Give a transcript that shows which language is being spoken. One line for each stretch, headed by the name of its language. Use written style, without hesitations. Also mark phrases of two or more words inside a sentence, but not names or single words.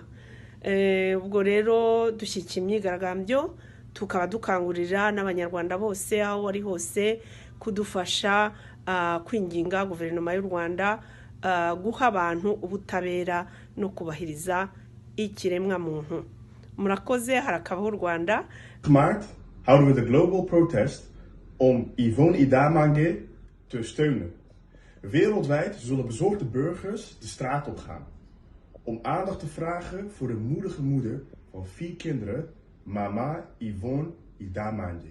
Kinyarwanda: Ubwo rero dushyigikira imyigaragambyo, tukaba dukangurira n'abanyarwanda bose aho bari hose kudufasha kwinginga guverinoma y'u Rwanda guha abantu ubutabera no kubahiriza ikiremwa muntu. Murakoze, harakabaho u Rwanda.
Dutch: Maart houden we de
English: global protest
Dutch: om Ivona Idamange te steunen. Wereldwijd zullen bezorgde burgers de straat op gaan om aandacht te vragen voor de moedige moeder van 4 kinderen, mama Ivona Idamange.